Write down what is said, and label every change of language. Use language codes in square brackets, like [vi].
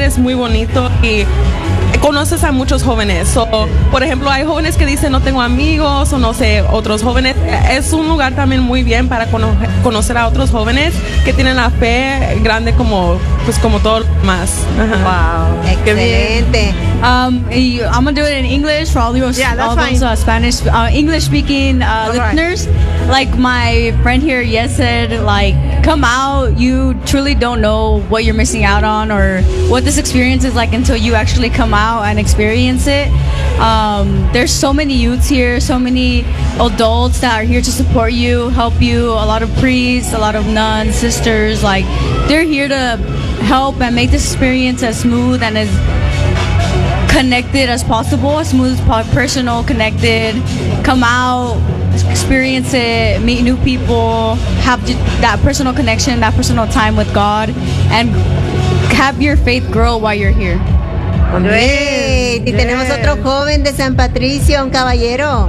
[es] Es muy bonito y conoces a muchos jóvenes. So, por ejemplo, hay jóvenes que dicen no tengo amigos o no sé, otros jóvenes. Es un lugar también muy bien para conocer a otros jóvenes que tienen la fe grande como, pues, como todo lo más. Wow, excelente. [en] I'm going to do it in English for all, all those Spanish, English speaking listeners. Right. Like my friend here, Yes, said, like, come out. You truly don't know what you're missing out on or what this experience is like until you actually come out and experience it. There's so many youths here, so many adults that are here to support you, help you, a lot of priests, a lot of nuns, sisters. Like, they're here to help and make this experience as smooth and as connected as possible, as smooth, personal, connected. Come out, experience it, meet new people, have that personal connection, that personal time with God, and have your faith grow while you're here. Great. [es] Yes. Y tenemos otro joven de San Patricio, un caballero.